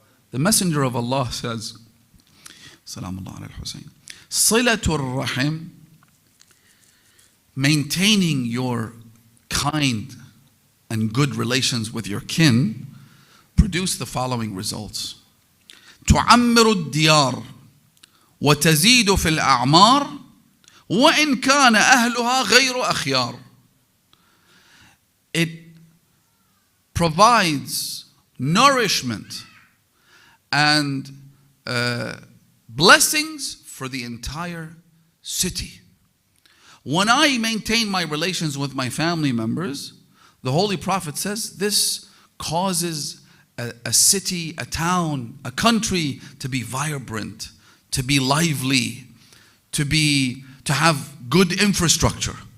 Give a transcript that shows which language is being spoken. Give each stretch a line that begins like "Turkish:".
English: The Messenger of Allah says,
Arabic: Salamullah ala al-Husayn,
English: Silatul Rahim, maintaining your kind and good relations with your kin, produce the following results.
Arabic: تعمر الديار وتزيد في الأعمار وإن كان أهلها غير أخيار.
English: It provides nourishment and blessings for the entire city. When I maintain my relations with my family members, the Holy Prophet says this causes a city, a town, a country to be vibrant, to be lively, to have good infrastructure.